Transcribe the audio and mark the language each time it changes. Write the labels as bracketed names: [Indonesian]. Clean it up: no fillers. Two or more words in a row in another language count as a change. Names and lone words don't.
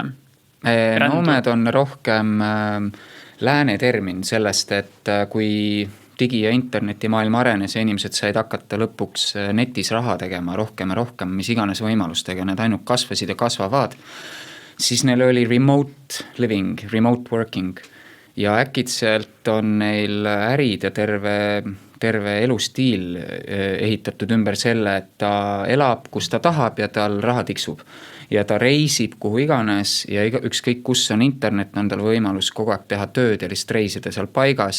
[Estonian] Nomad on rohkem lääne termin sellest, et kui digi- ja internetimaailma arenes ja inimesed said hakata lõpuks netis raha tegema rohkem ja rohkem, mis iganes võimalustega, need ainult kasvasid ja kasvavad, siis neil oli [English] remote living, remote working [Estonian] ja äkitselt on neil ärid ja terve terve elustiil ehitatud ümber selle, et ta elab, kus ta tahab ja tal raha tiksub. Ja ta reisib kuhu iganes ja ükskõik kus on internet, on tal võimalus kogu aeg teha tööd ja lihtsalt reisida seal paigas.